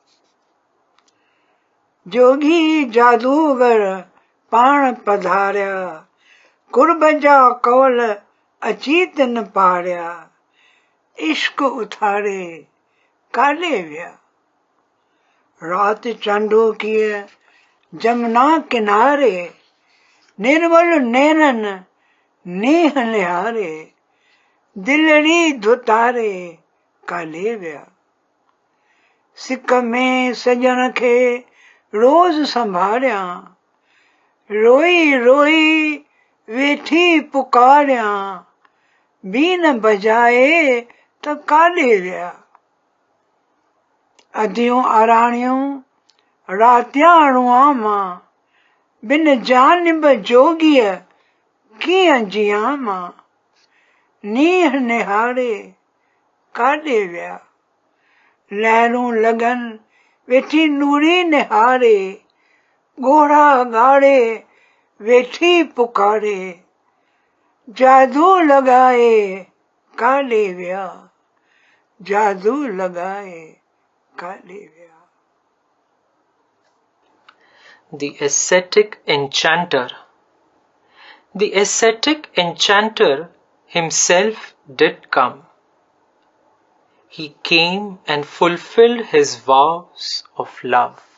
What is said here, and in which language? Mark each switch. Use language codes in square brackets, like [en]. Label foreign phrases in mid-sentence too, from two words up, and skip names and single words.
[sd] जोगी जादूगर पाण पधारिया, कुर्ब जा कौल अचीत न पारिया, इश्क उथारे काले विया. रात चांडो किए जमुना किनारे, निर्मल नैनन नेह निहारे, दिलड़ी धुतारे काले विया. सिक में सजन खे रोज संभारिया, रोई रोई वेठी पुकारिया, बीन बजाए त काले विया. अधियूं आराणियूं रातियाणुआ मां, बिन जानिब जोगीअ कीअं जियां मां. नीह निहारे काॾे विया, लहरूं लगन वेठी नूरी निहारे, ॻोढ़ा ॻाड़े वेठी पुकारे, जादू लॻाए काॾे विया, जादू लॻाए काॾे विया. [en] The ascetic enchanter. The ascetic enchanter himself did come. He came and fulfilled his vows of love.